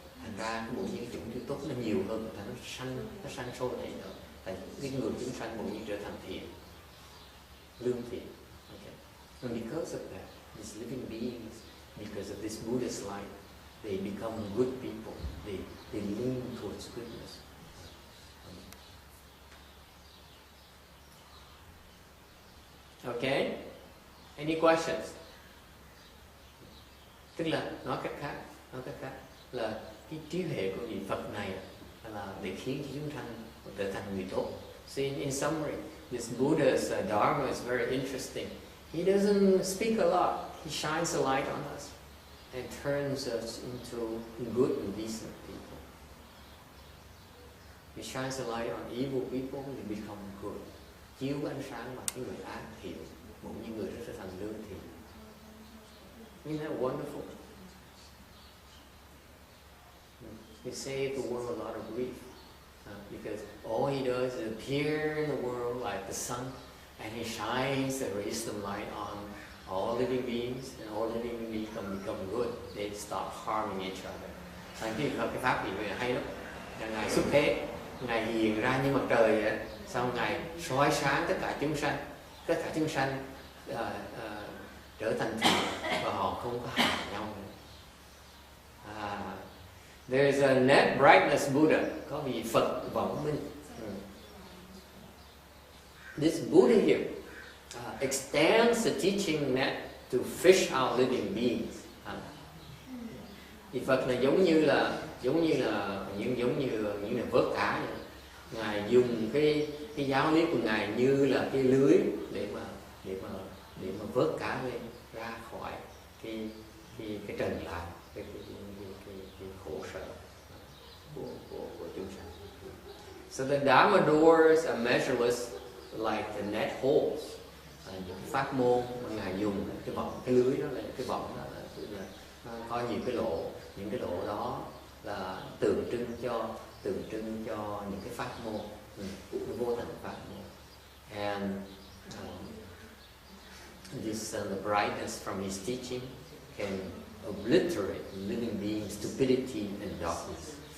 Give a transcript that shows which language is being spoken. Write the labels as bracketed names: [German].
[Vietnamese] Thành ra bộ những chủng tử tốt nó nhiều hơn, và nó sanh sôi nảy nở. Tại cái người chúng sanh bộ nhiên trở thành thiện, lương thiện. [English] Okay. And because of that, these living beings, because of this Buddhist light, they become good people. They lean towards goodness. Okay? Any questions? [Vietnamese] Tức là nói cách khác là cái trí huệ của vị Phật này là để khiến chúng sanh trở thành người tốt. [English] So in summary, this Buddha's Dharma is very interesting. He doesn't speak a lot. He shines a light on us and turns us into good and decent people. He shines a light on evil people, they become good. [Vietnamese] Chiếu ánh sáng vào những người ác thiện, một những người rất là thành lương thiện. [English] Isn't that wonderful? He saved the world a lot of grief because all he does is appear in the world like the sun, and he shines the wisdom light on all living beings, and all living beings become good. They stop harming each other. [Vietnamese] Thành cái pháp gì vậy hay lắm. Ngài xuất thế, ngài hiện ra như mặt trời vậy. Sau ngài soi sáng tất cả chúng sanh trở thành thiện, và họ không có hại nhau nữa. [English] There's a net brightness Buddha, [Vietnamese] có vị Phật vọng minh. [English] This Buddha here extends the teaching net to fish out living beings. [Vietnamese] Vị Phật này giống như là những người vớt cá vậy. Ngài dùng cái giáo lý của ngài như là cái lưới để mà vớt cá lên ra khỏi cái trần lạc, cái khổ sở của chúng sanh. [English] So the Dharma doors are measureless like the net holes. [Vietnamese] Những pháp môn mà Ngài dùng cái vòng, cái lưới đó là cái vòng đó là có nhiều cái lỗ, những cái lỗ đó là tượng trưng cho những cái pháp môn, cái vô tận pháp môn. [English] And this the brightness from his teaching can obliterate living beings' stupidity and darkness.